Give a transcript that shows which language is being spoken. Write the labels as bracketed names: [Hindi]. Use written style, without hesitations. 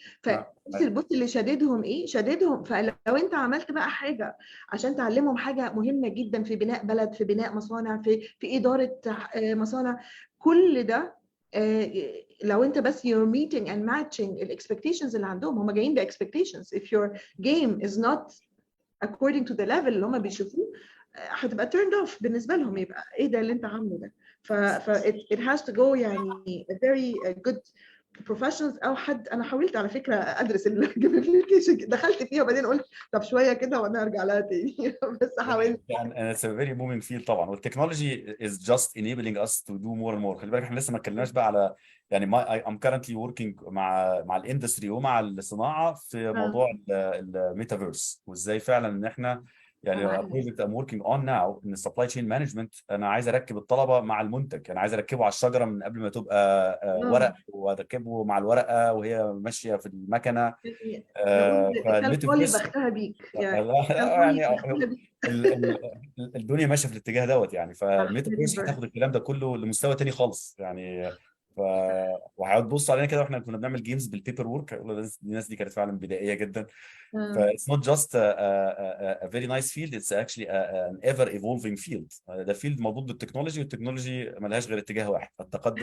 [Arabic] فبص البص اللي شددهم ايه، شددهم. فلو انت عملت بقى حاجه عشان تعلمهم حاجه مهمه جدا في بناء بلد، في بناء مصانع، في اداره مصانع، كل ده لو انت بس [English] you're meeting and matching [Arabic] ال expectations اللي عندهم. هم جايين ب expectations. [English] if your game is not according to the level [Arabic] اللي هم بيشوفوه، هتبقى [English] turned off [Arabic] بالنسبه لهم. يبقى ايه ده اللي انت عامله ده؟ [English] it has to go [Arabic] يعني [English] a very good professionals [Arabic] او حد. انا حاولت على فكره ادرس الجيميفيكيشن، دخلت فيها وبعدين قلت طب شويه كده وانا ارجع لها تاني بس حاولت. [English] يعني it's a very moving field طبعا، والتكنولوجي is just enabling us to do more and more. [Arabic] خلي بالك احنا لسه ما اتكلمناش بقى على يعني [English] I'm currently working [Arabic] مع الاندستري ومع الصناعه في موضوع الميتافيرس، وازاي فعلا ان احنا يعني [English] a project I'm working on now in supply chain management. [Arabic] انا عايز اركب الطلبه مع المنتج، انا عايز اركبه على الشجره من قبل ما تبقى ورق، واركبه مع الورقه وهي ماشيه في المكنه. نقول كالبولي فالميتافيرس بختها بيك يعني، يعني كالبولي بختها بيك الدنيا ماشيه في الاتجاه دوت يعني. صح. فالميتافيرس هتاخد الكلام ده كله لمستوى تاني خالص يعني. ف وهتبص علينا كده واحنا كنا بنعمل جيمز بالبيبر وورك، الناس دي كانت فعلا بدائيه جدا. [English] ف it's not just a very nice field, it's actually an ever evolving field. [Arabic] ده فيلد مربوط بالتكنولوجي، والتكنولوجي ملهاش غير اتجاه واحد، التقدم